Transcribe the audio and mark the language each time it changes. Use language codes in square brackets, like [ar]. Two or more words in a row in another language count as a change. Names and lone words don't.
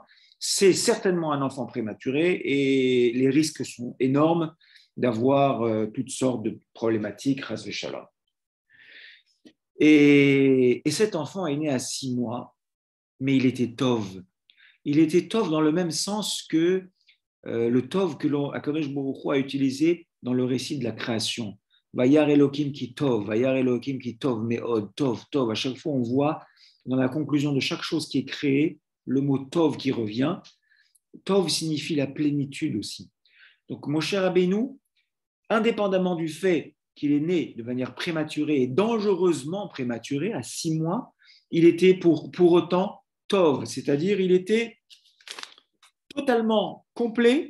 [fr] C'est certainement un enfant prématuré et les risques sont énormes d'avoir toutes sortes de problématiques, [he] חס ושלום. [fr] Et cet enfant est né à 6 mois, mais il était tov. Il était tov dans le même sens que le tov que Akadosh Baruch Hu a utilisé dans le récit de la création. [he] וירא אלוהים כי טוב, וירא אלוהים כי טוב, מאד, טוב, טוב. [fr] À chaque fois, on voit dans la conclusion de chaque chose qui est créée, le mot tov qui revient. Tov signifie la plénitude aussi. Donc, Moshe Rabbeinu, indépendamment du fait qu'il est né de manière prématurée et dangereusement prématurée, à 6 mois, il était pour autant tov, c'est-à-dire il était totalement complet.